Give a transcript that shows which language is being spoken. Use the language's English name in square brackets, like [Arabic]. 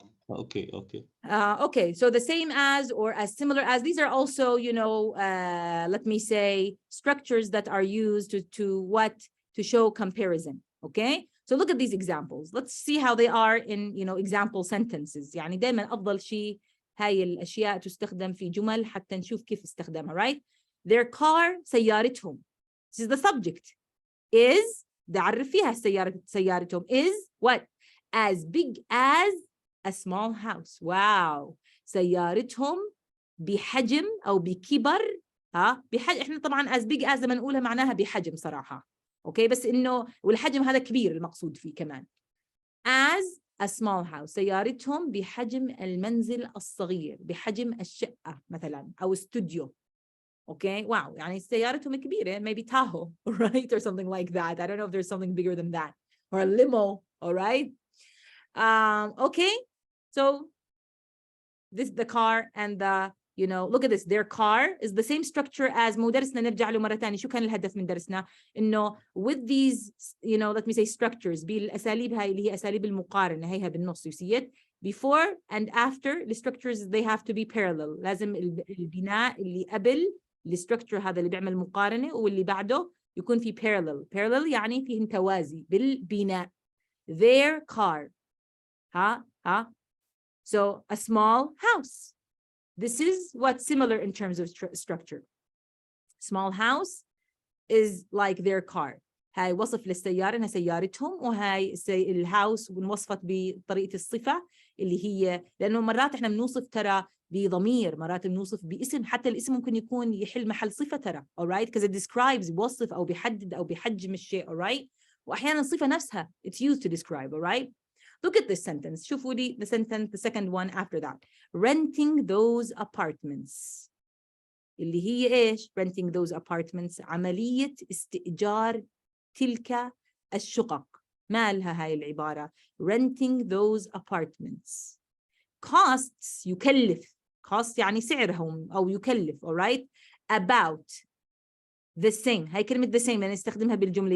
[English] Okay. Okay, so the same as or as similar as, these are also, you know, let me say, structures that are used to show comparison, okay? So look at these examples. Let's see how they are in, you know, example sentences. [Arabic] يعني دايما أفضل شيء هاي الأشياء تستخدم في جمل حتى نشوف كيف استخدامها, right? [English] Their car [Arabic] سيارتهم. [English] This is the subject. Is [Arabic] نعرف فيها سيارتهم [English] is what? As big as a small house. Wow. [Arabic] سيارتهم بحجم أو بكبر إحنا طبعا [English] as big as [Arabic] لما نقولها معناها بحجم صراحة. أوكي بس إنه والحجم هذا كبير المقصود فيه كمان. [English] As a small house. [Arabic] سيارتهم بحجم المنزل الصغير, بحجم الشقة مثلا أو استوديو. [English] Okay, wow. [Arabic] يعني سيارتهم كبيرة, [English] maybe Tahoe, right? Or something like that. I don't know if there's something bigger than that. Or a limo, all right? Okay, so this the car and the, you know, look at this. Their car is the same structure as [Arabic] درسنا نرجع له مرة ثانية. شو كان الهدف من درسنا؟ إنه [English] with these, you know, let me say structures, [Arabic] بالأساليب هاي اللي هي أساليب المقارنة, هيها بالنص, [English] you see it? Before and after, the structures, they have to be parallel. [Arabic] لازم البناء اللي قبل الستركتشر هذا اللي بيعمل مقارنة واللي بعده يكون في parallel يعني فيهن توازي بالبناء. [English] Their car. So a small house. This is what's similar in terms of structure. Small house is like their car. [Arabic] هاي وصف للسيارة إنها سيارتهم, وهاي الهاوس ونوصفت بطريقة الصفة اللي هي, لأنه مرات إحنا بنوصف ترى بضمير, مرات بنوصف باسم, حتى الاسم ممكن يكون يحل محل صفة ترى, alright? [English] Because it describes, [Arabic] بوصف أو بيحدد أو بيحجم الشيء, alright? وأحيانا الصفة نفسها [English] it's used to describe, alright? Look at this sentence. [Arabic] شوفوا لي [English] the sentence, the second one after that. Renting those apartments. [Arabic] اللي هي إيش؟ [English] Renting those apartments. [Arabic] عملية استئجار تلك الشقق. ما لها هاي العبارة. [English] Renting those apartments. Costs يكلف. [Arabic] Cost يعني سعرهم أو يكلف. [English] Alright? About the same. [Arabic] هاي كلمة the same نستخدمها بالجملة.